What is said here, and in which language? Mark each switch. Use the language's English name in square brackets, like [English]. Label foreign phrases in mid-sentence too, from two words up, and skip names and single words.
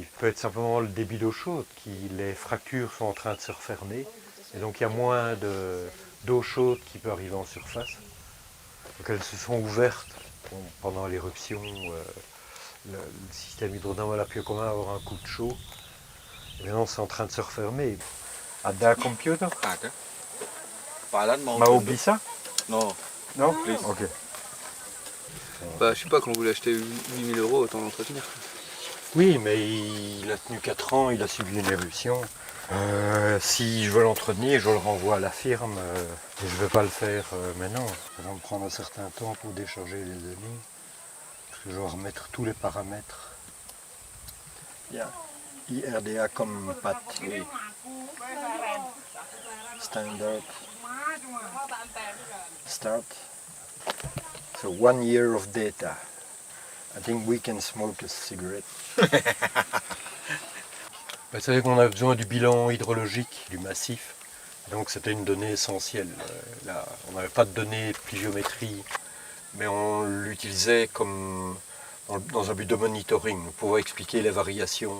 [French] Ça peut être simplement le débit d'eau chaude, les fractures sont en train de se refermer. Et donc il y a moins d'eau chaude qui peut arriver en surface. Donc elles se sont ouvertes pendant l'éruption. Le système hydrodynamique a pu quand même avoir un coup de chaud. Et maintenant c'est en train de se refermer. [Indonesian] Ada computer? Ada. Palan mau Mau tunjuk? bisa? [French] Non. Non? [English] Please. Ok. [French] Bah, je sais pas, quand vous l'achetez 8000 €, autant l'entretenir. Oui, mais il a tenu 4 ans, il a subi une éruption. Si je veux l'entretenir, je le renvoie à la firme. Et je ne vais pas le faire maintenant. Ça va me prendre un certain temps pour décharger les données. Parce que je dois remettre tous les paramètres. Il y a IRDA comme PAT. Oui. [English] Standard. Start. So 1 year of data. I think we can smoke a cigarette. [French] Vous savez qu'on a besoin du bilan hydrologique du massif. Donc c'était une donnée essentielle. Là, on n'avait pas de données pluviométrie, mais on l'utilisait comme dans un but de monitoring pour expliquer les variations.